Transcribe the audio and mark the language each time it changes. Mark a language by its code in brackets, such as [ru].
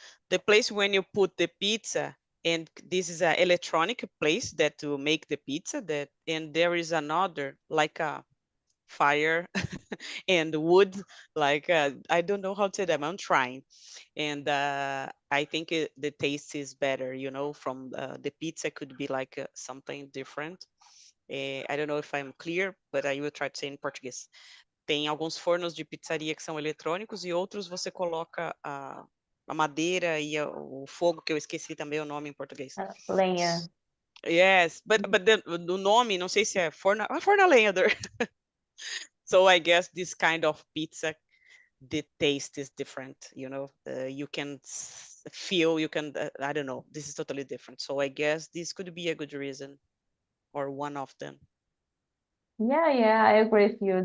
[en] The place when you put the pizza, and this is an electronic place that to make the pizza, that and there is another like a fire and wood, like I don't know how to say them, I'm trying. And I think the taste is better, from the pizza could be like something different. I don't know if I'm clear, but I will try to say in Portuguese. [pt] Tem alguns fornos de pizzaria que são eletrônicos e outros você coloca a madeira e o fogo, que eu esqueci também o nome em português. Lenha. [en] Yes, but [pt] do nome, não sei se é forno a lenha. [en] So I guess this kind of pizza, the taste is different, you can feel, I don't know, this is totally different. So I guess this could be a good reason, or one of them. Yeah, I agree with you.